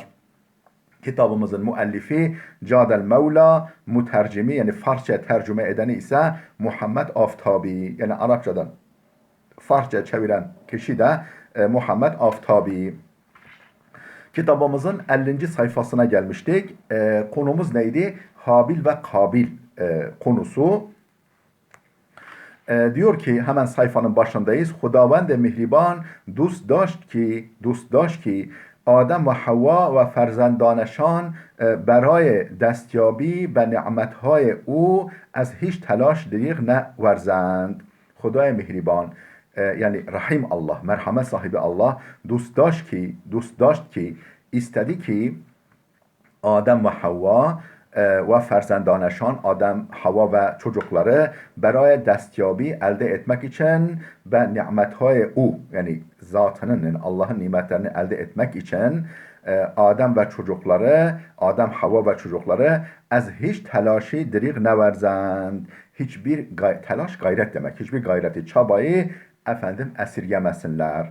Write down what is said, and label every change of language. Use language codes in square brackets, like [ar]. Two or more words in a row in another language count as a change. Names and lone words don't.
[tr] Kitabımızın müellifi Cadel Mevla, mütercimi yani Farsça tercüme edeni ise Muhammed Aftabi yani Arapçadan Farsça çeviren kişi de Muhammed Aftabi. Kitabımızın 50. sayfasına gelmiştik. Konumuz neydi? Habil ve Kabil konusu. Diyor ki hemen sayfanın başındayız. [fa] خداوند مهربان دوست داشت ki آدم و حوا و فرزندانشان برای دستیابی به نعمتهای او از هیچ تلاش دریغ نورزند. خدای مهربان [tr] yani Rahim Allah, merhamet sahibi Allah [fa] دوست داشت [tr] ki istedi ki Adem ve Havva ve ferzendanaşan Adem, Hava ve çocukları [fa] برای دستیابی [tr] elde etmek için ve nimetهای o yani zatının yani Allah'ın nimetlerini elde etmek için Adem ve çocukları, Adem, Hava ve çocukları [fa] از هیچ تلاشی دریغ نورزند. [tr] Hiçbir telaş gayret demek. Hiçbir gayreti, çabayı esirgemesinler.